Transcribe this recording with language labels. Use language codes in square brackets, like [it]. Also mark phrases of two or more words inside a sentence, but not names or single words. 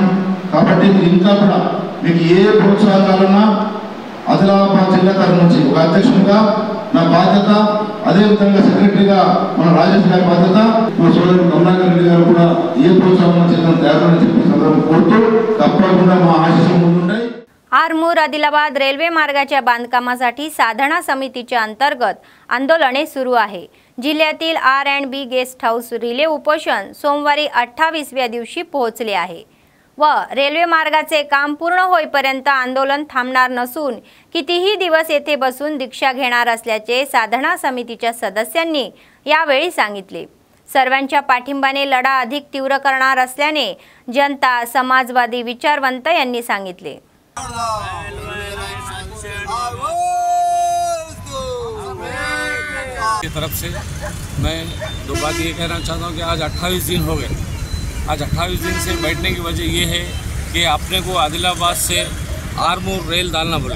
[te] కాబట్టి మీరు ఇంకా కూడా మీకు ఏ ప్రోత్సాహం కావాలన్నా ఆదిలాబాద్ జిల్లా తరఫు నుంచి ఒక అధ్యక్షుడిగా నా బాధ్యత, అదేవిధంగా సెక్రటరీగా మన రాజేష్ గారి బాధ్యత, మా సోదరుడు కమలాకర్ రెడ్డి గారు కూడా ఏ ప్రోత్సాహం చేద్దాం తయారని చెప్పి సందర్భం కోరుతూ తప్పకుండా మా ఆశీస్సులు ముందుంటాయి। [mr] आरमूर आदिलाबाद रेल्वे मार्गाच्या बांधकामासाठी साधना समितीच्या अंतर्गत आंदोलने सुरू आहे। जिल्ह्यातील R&B [en] guest house [mr] रिले उपोषण सोमवारी 28व्या दिवशी पोहोचले आहे व रेल्वे मार्गाचे काम पूर्ण होईपर्यंत आंदोलन थांबणार नसून कितीही दिवस येथे बसून दीक्षा घेणार असल्याचे साधना समितीच्या सदस्यांनी यावेळी सांगितले। सर्वांच्या पाठिंबाने लढा अधिक तीव्र करणार असल्याने जनता समाजवादी विचारवंत यांनी सांगितले। [hi] की तरफ से मैं दो बात ये कहना चाहता हूँ कि आज 28 दिन हो गए। आज 28 दिन से बैठने की वजह ये है कि अपने को आदिलाबाद से आरमूर रेल डालना पड़े।